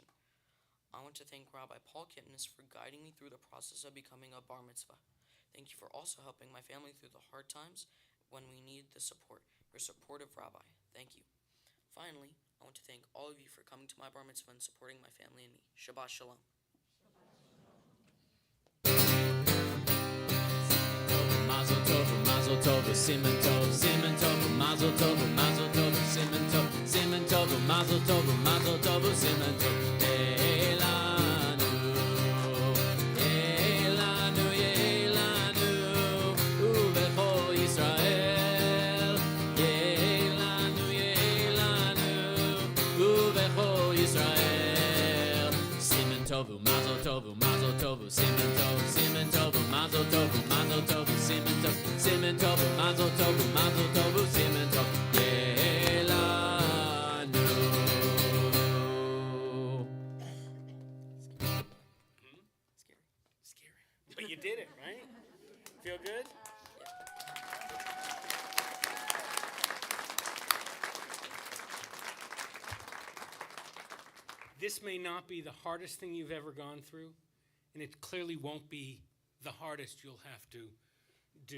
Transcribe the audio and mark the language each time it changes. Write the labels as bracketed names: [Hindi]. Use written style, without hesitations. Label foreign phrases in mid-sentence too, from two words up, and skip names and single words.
[English] I want to thank Rabbi Paul Kipnis for guiding me through the process of becoming a [Hebrew] בר מצווה. [English] Thank you for also helping my family through the hard times when we need the support. You're a supportive rabbi. Thank you. Finally, I want to thank all of you for coming to my [Hebrew] בר מצווה [English] and supporting my family and me. [Hebrew] שבת שלום. מזל טוב, מזל טוב, סימן טוב, סימן טוב, מזל טוב, מזל טוב, סימן טוב, סימן טוב, מזל טוב, מזל טוב, סימן טוב. לנו, לנו, לנו, ובכל ישראל. לנו, לנו, ובכל ישראל. סימן טוב, מזל טוב, מזל טוב, סימן טוב, סימן טוב, מזל טוב, מזל טוב, סימן טוב, סימן טוב, מזל טוב, מזל טוב, סימן טוב. Elanu. [English] Scary. But you did it, right? Feel good? This may not be the hardest thing you've ever gone through, and it clearly won't be the hardest you'll have to do.